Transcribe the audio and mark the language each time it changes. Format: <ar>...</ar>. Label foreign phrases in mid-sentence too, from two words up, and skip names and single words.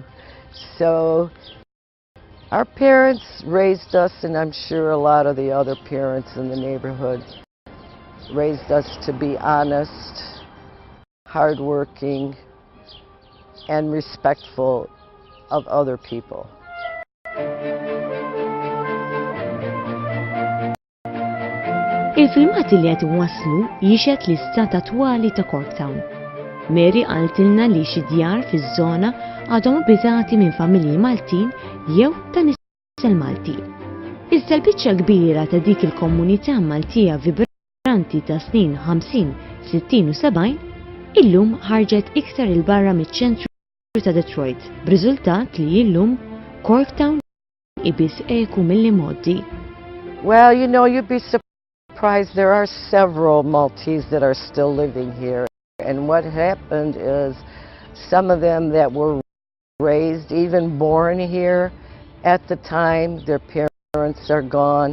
<en>So our parents raised us, and I'm sure a lot of the other parents in the neighborhood raised us to be honest, hardworking, and respectful of other people.</en> <mt>Il-filmati li qed iwasslu jixed l-istat attwali ta' Corktown. Mary qaltilna li xi djar fiż-żona għadhom abitati minn familji Maltin jew ta' nisel Malti. Iżda l-biċċa kbira ta' dik il-komunità Maltija vibranti ta' snin 50, 60 u 70 illum ħarġet iktar il-barra miċ-ċentru ta' Detroit, b'riżultat li illum Corktown ibis eku mill-modi.</mt> <en>Well, you know, you'd be surprised. There are several Maltese that are still living here. And what happened is some of them that were raised, even born here at the time, their parents are gone.</en>